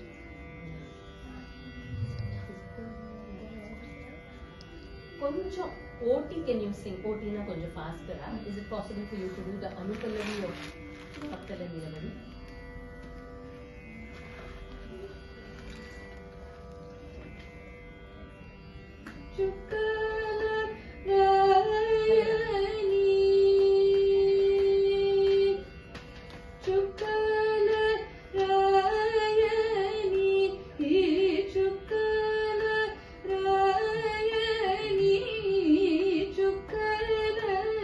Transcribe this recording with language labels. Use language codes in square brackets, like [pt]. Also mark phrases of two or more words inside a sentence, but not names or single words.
[en] కొంచెం OT, can you sing? [te] OT నా కొంచెం faster. [en] Is it possible for you to do the Anupallavi of Pakkala Nilavadi? [te] చుక్కల రాయని, చుక్కల రాయని, చుక్కల రాయని, చుక్కల